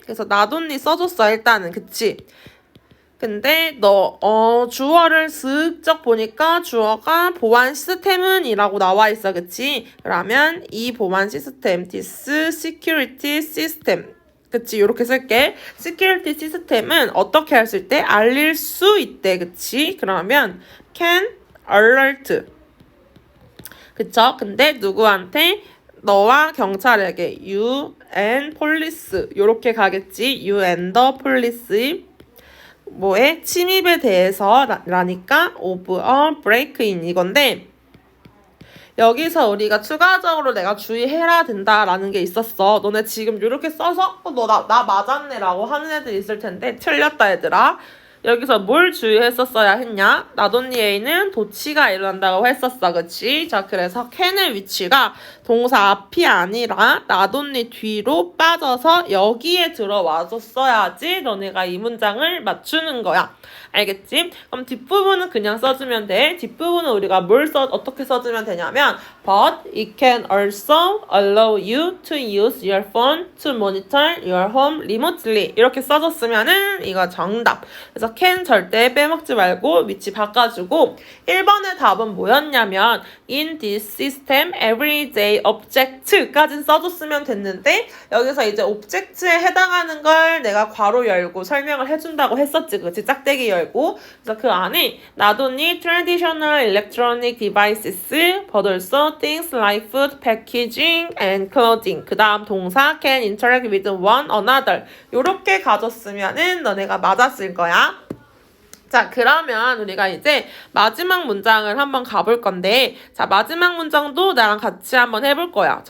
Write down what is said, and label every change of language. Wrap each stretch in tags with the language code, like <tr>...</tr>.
<ko>그래서 나돈니 써줬어, 일단은. 그치? 근데 주어를 슬쩍 보니까 주어가 보안 시스템은 이라고 나와 있어. 그치? 그러면 이 보안 시스템,</ko> <en>this security system.</en> <ko>그치, 요렇게 쓸게. security 시스템은 어떻게 했을 때 알릴 수 있대. 그치? 그러면</ko> <en>can alert.</en> <ko>그쵸? 근데 누구한테? 너와 경찰에게</ko> <en>you and police</en> <ko>요렇게 가겠지.</ko> <en>you and the police</en> <ko>뭐에? 침입에 대해서 라니까</ko> <en>of a break-in</en> <ko>이건데 여기서 우리가 추가적으로 내가 주의해야 된다라는 게 있었어. 너네 지금 이렇게 써서 나 맞았네 라고 하는 애들 있을 텐데 틀렸다 얘들아. 여기서 뭘 주의했었어야 했냐? 나돈니에는 도치가 일어난다고 했었어. 그치? 자, 그래서 캔의 위치가 동사 앞이 아니라 나돈니 뒤로 빠져서 여기에 들어와줬어야지 너네가 이 문장을 맞추는 거야. 알겠지? 그럼 뒷부분은 그냥 써주면 돼. 뒷부분은 우리가 어떻게 써주면 되냐면</ko> <en>But it can also allow you to use your phone to monitor your home remotely</en> <ko>이렇게 써줬으면은 이거 정답. 그래서 can 절대 빼먹지 말고 위치 바꿔주고 1번의 답은 뭐였냐면</ko> <en>In this system, everyday object</en> <ko>까지 써줬으면 됐는데 여기서 이제 object에 해당하는 걸 내가 괄호 열고 설명을 해준다고 했었지. 그치? 짝대기 열고 그래서 그 안에</ko> <en>not only traditional electronic devices but also things like food packaging and clothing 그 다음 동사 can interact with one another</en> <ko>요렇게 가졌으면은 너네가 맞았을 거야. 자, 그러면 우리가 이제 마지막 문장을 한번 가볼 건데 자, 마지막 문장도 나랑 같이 한번 해볼 거야.</ko>